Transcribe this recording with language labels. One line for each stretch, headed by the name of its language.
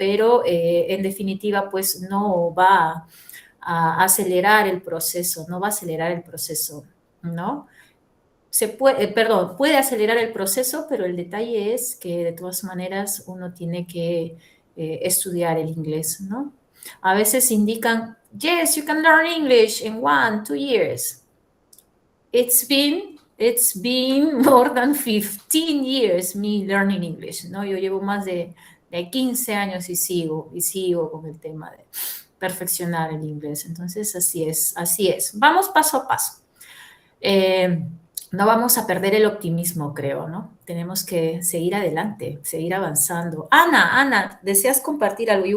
Spanish: Pero en definitiva, pues no va a acelerar el proceso, no va a acelerar el proceso, ¿no? Puede acelerar el proceso, pero el detalle es que de todas maneras uno tiene que estudiar el inglés, ¿no? A veces indican,
English: yes, you can learn English in 1, 2 years. It's been more than 15 years me learning English, ¿no?
Spanish: Yo llevo más de 15 años y sigo con el tema de perfeccionar el inglés. Entonces, así es. Vamos paso a paso. No vamos a perder el optimismo, creo, ¿no? Tenemos que seguir adelante, seguir avanzando. Ana, ¿deseas compartir algo?